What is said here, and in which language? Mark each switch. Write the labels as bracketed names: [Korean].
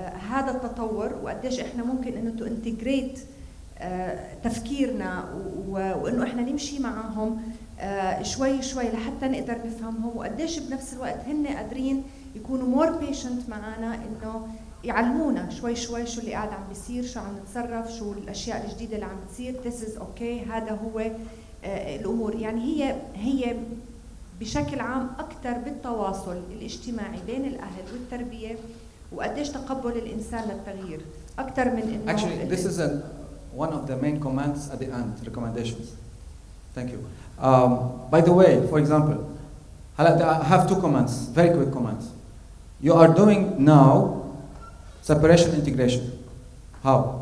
[Arabic] هذا التطور، وقديش احنا ممكن انه تو انتجريت تفكيرنا وانه احنا نمشي معهم شوي شوي لحتى نقدر نفهمهم، وقديش بنفس الوقت هن قادرين يكونوا مور بيشنت معنا، انه يعلمونا شوي شوي شو اللي قاعد عم بيصير، شو عم نتصرف، شو الاشياء الجديده اللي عم بتصير. [English] this is okay، [Arabic] هذا هو الامور. يعني هي بشكل عام اكثر بالتواصل الاجتماعي بين الاهل والتربيه، وقديش تقبل الانسان للتغيير اكثر من انه [English] Actually, this is one of the main comments at the end, recommendations. Thank you. By the way, for example, I have two comments, very quick comments. You are doing now separation integration. How?